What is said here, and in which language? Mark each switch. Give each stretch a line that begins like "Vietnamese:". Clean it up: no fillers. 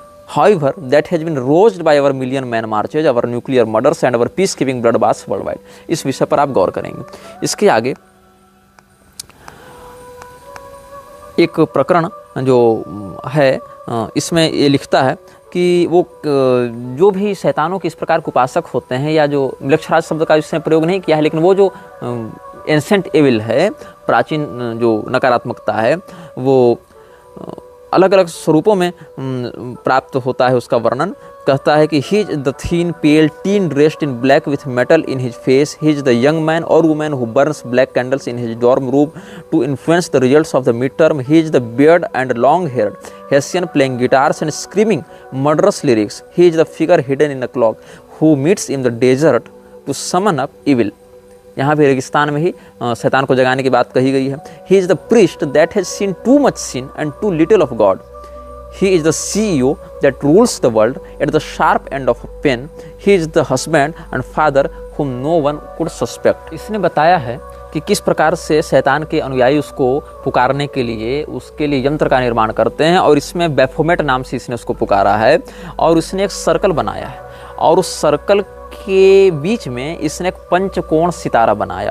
English: however that has been roused by our million man marches, our nuclear murders and our peacekeeping bloodbaths worldwide।
Hindi: इस विषय पर आप गौर करेंगे। इसके आगे एक प्रकरण जो है इसमें ये लिखता है कि वो जो भी शैतानों के इस प्रकार के उपासक होते हैं, या जो मृक्षराज शब्द का इसने प्रयोग नहीं किया है, लेकिन वो जो एंसेंट एविल है, प्राचीन जो नकारात्मकता है, वो अलग अलग स्वरूपों में प्राप्त होता है। उसका वर्णन कहता है कि
English: He is the thin pale teen dressed in black with metal in his face, he is the young man और women who burns black candles in his dorm room to influence the results of the mid term, he is the beard and long haired hessian playing guitars and screaming murderous lyrics, he is the figure hidden in the cloak who meets in the desert to summon up evil.
Hindi: यहाँ भी रेगिस्तान में ही शैतान को जगाने की बात कही गई है।
English: He is the priest that has seen too much sin and too little of God, he is the CEO that rules the world at the sharp end of a pen, he is the husband and father whom no one could suspect।
Hindi: इसने बताया है कि किस प्रकार से शैतान के अनुयायी उसको पुकारने के लिए उसके लिए यंत्र का निर्माण करते हैं, और इसमें बैफोमेट नाम से इसने उसको पुकारा है, और उसने एक सर्कल बनाया है, और उस सर्कल के बीच में इसने एक पंचकोण सितारा बनाया।